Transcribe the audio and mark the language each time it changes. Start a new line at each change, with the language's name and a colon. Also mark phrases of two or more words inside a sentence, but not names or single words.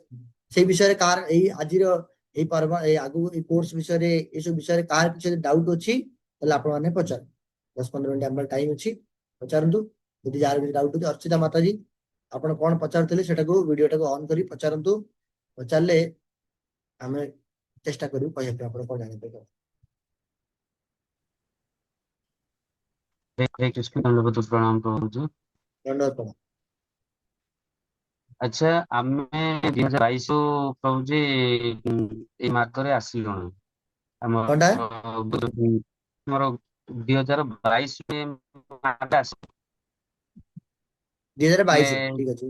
Odia: ସେଇ ବିଷୟରେ କାହାର ଏଇ ଆଜିର ଏଇ ପର୍ବ, ଏଇ ଆଗକୁ ଏଇ କୋର୍ସ ବିଷୟରେ, ଏଇସବୁ ବିଷୟରେ କାହାର କିଛି ଡାଉଟ ଅଛି ତାହେଲେ ଆପଣ ମାନେ ପଚାରନ୍ତୁ। 10-15 ମିନିଟ୍ ଆମର ଟାଇମ ଅଛି, ପଚାରନ୍ତୁ। ଯଦି ଯାହାର କିଛି ଡାଉଟ ଅଛି, ଅର୍ଚିତା ମାତାଜୀ ଆପଣ କଣ ପଚାରୁଥିଲେ ସେଟାକୁ ଭିଡିଓଟାକୁ ଅନ୍ କରି ପଚାରନ୍ତୁ। ପଚାରିଲେ ଆମେ ଚେଷ୍ଟା କରିବୁ କହିବା ପାଇଁ ଆପଣ କଣ ଜାଣିପାରିବେ।
Hindi: हरे कृष्ण दंडवत प्रणाम କରୁଛୁ।
Odia: ଧନ୍ୟବାଦ ପ୍ରଣାମ। ଆଚ୍ଛା ଆମେ 2022 କହୁଛି ଏଇ ମାର୍ଗରେ ଆସିଲୁଣି। କଣଟା? ଆମର 2022 ମାର୍ଗ ଆସିଲୁ। 2022 ଠିକ ଅଛି।